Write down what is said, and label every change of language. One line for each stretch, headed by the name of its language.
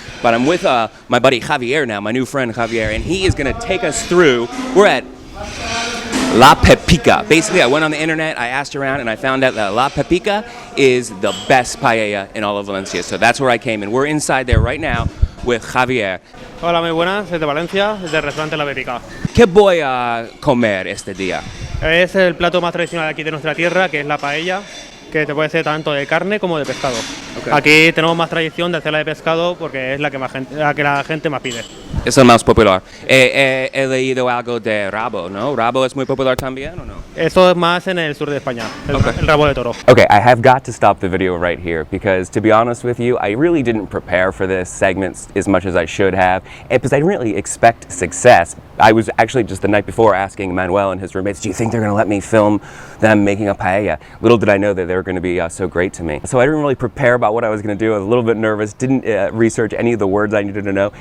English: But I'm with my buddy Javier now, my new friend Javier, and he is going to take us through, we're at La Pepica. Basically, I went on the internet, I asked around, and I found out that La Pepica is the best paella in all of Valencia. So that's where I came, and we're inside there right now with Javier.
Spanish: Hola, muy buenas, desde Valencia, desde el restaurante La Pepica. ¿Qué voy a comer este día? Es el plato más tradicional aquí de nuestra tierra, que es la paella, que te puede ser tanto de carne como de pescado. Okay. Aquí tenemos más tradición de hacerla de pescado porque es la que la gente más pide. Es el más popular. He leído algo de rabo, ¿no? ¿Rabo es muy popular también o no? Eso es más en el sur de España, el rabo de toro.
English: Okay, I have got to stop the video right here because, to be honest with you, I really didn't prepare for this segment as much as I should have because I didn't really expect success. I was actually just the night before asking Manuel and his roommates, do you think they're going to let me film them making a paella? Little did I know that they were going to be so great to me. So I didn't really prepare about what I was going to do. I was a little bit nervous, didn't research any of the words I needed to know.